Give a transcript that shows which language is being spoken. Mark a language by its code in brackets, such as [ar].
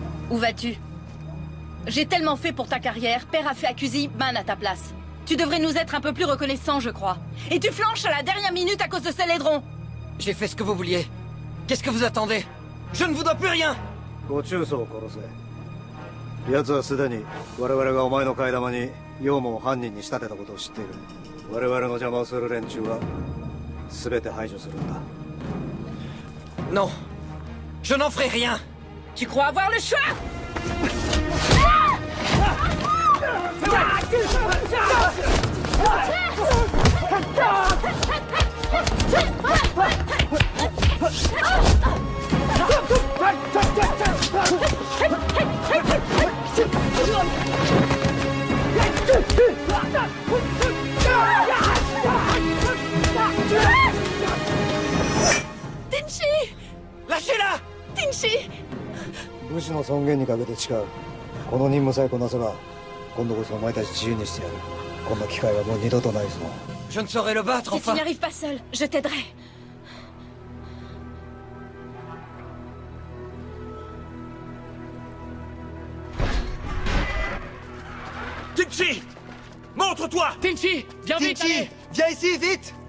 [fr] Où vas-tu? J'ai tellement fait pour ta carrière, père a fait accuser Man à ta place. Tu devrais nous être un peu plus reconnaissants, je crois. Et tu flanches à la dernière minute à cause de Célédron. J'ai fait ce que vous vouliez. Qu'est-ce que vous attendez? Je ne vous dois plus rien. [ja] ご中操を殺せ。奴はすでに我々がお前の替え玉にヨウムを犯人に仕立てたことを知っている。我々の邪魔をする連中は全て排除するんだ。 [fr] Non, je n'en ferai rien. Tu crois avoir le choix? Tinchi! Lâchez-la! Tinchi! [ja] 武士の尊厳にかけて誓う。この任務さえこなせば今度こそお前たち自由にしてやる。こんな機会はもう二度とないぞ。 [fr] Je ne saurais le battre, Si tu enfin. n'y arrives pas seul, je t'aiderai. Tinchi! Montre-toi! Tinchi! Viens vite, allez! Viens ici, vite!